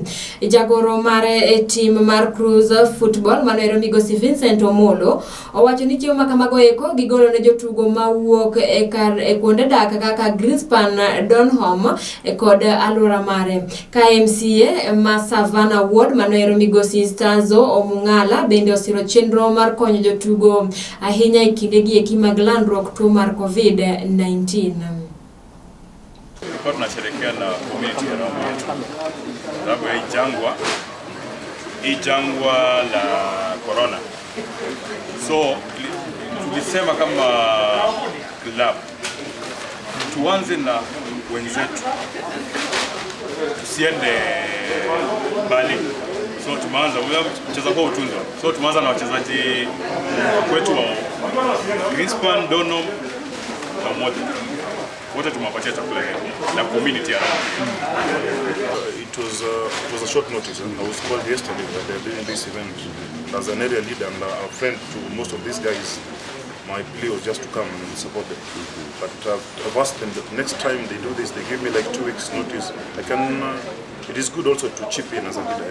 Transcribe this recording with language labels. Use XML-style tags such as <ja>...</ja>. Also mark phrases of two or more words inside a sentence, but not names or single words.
<luo>Jagoro mare tim mar Cruise Football Manero Migosi Vincent Omolo owacho ni chiemo makamago eko gigolo ne jotugo mawuok e kuonde dak kaka Greenspan, Donholm kod alwora mare. KMCA ma Savannah Ward Manero Migosi Stazo Omungala bende osiro chenro mar konyo jotugo ahinya e kinde gi eki mag landruok tuo mar COVID-19.</luo> <sw>Tulikuwa tunasherehekea na community ya Ramu yetu. Sababu ya hii jangwa la corona. So tulisema kama club tuanze na wenzetu, tusiende mbali. So tumeanza mchezo kwa utunzo. So tumeanza na wachezaji kwetu wa Greenspan, Donholm pamoja. Wote tumewapatia chakula na community ya Ramu.</sw> <en>It was a short notice. I was called yesterday that they are doing this event. As an area leader and a friend to most of these guys, my plea was just to come and support them. But I've asked them that next time they do this, they give me like 2 weeks notice. It is good also to chip in as a leader.</en>